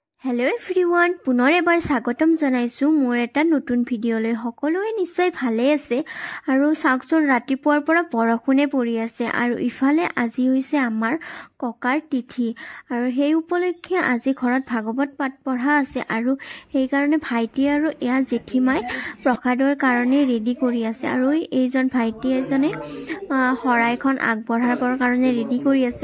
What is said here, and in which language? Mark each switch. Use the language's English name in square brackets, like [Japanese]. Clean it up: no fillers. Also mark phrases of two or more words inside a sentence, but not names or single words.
[English] Hello everyone [Assamese] পুনৰ এবাৰ স্বাগতম জনাইছু মোৰ এটা নতুন ভিডিঅ'লৈ সকলোৱে নিশ্চয় ভালে আছে আৰু সাকচোন ৰাতিপুৱাৰ পৰা বৰখুনে পৰি আছে আৰু ইফালে আজি হৈছে আমাৰ ককাৰ তিথি আৰু সেই উপলক্ষে আজি ঘৰত ভাগৱত পাঠ পঢ়া আছে আৰু সেই কাৰণে ভাইটি আৰু এয়া জেঠিমাই প্ৰসাদৰ কাৰণে ৰেডি কৰি আছে আৰু এইজন ভাইটি এজনে হৰাইখন আগবঢ়াবৰ কাৰণে ৰেডি কৰি আছে